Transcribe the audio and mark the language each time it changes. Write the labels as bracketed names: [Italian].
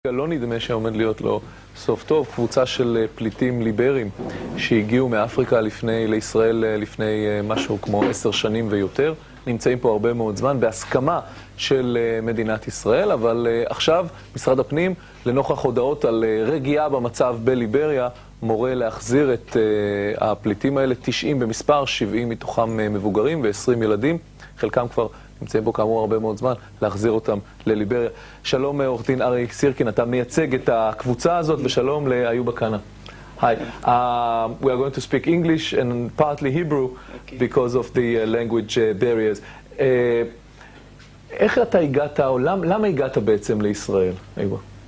[Hebrew] לא נדמה שעומד להיות לו סוף טוב. קבוצה של פליטים ליברים שהגיעו מאפריקה לישראל לפני משהו כמו 10 שנים ויותר, נמצאים פה הרבה מאוד זמן בהסכמה של מדינת ישראל, אבל עכשיו משרד הפנים, לנוכח הודעות על רגיעה במצב בליבריה, מורה להחזיר את הפליטים האלה, 90 במספר, 70 מתוכם מבוגרים ו20 ילדים, חלקם כבר נמצאים בו כאמור הרבה מאוד זמן, להחזיר אותם לליבריה. שלום עורך דין ארי סירקין, אתה מייצג את הקבוצה הזאת, ושלום לאיוב הקנה. [English] Hi, we are going to speak English and partly Hebrew because of the language barriers. [Hebrew] איך אתה הגעת, או למה הגעת בעצם לישראל, איוב?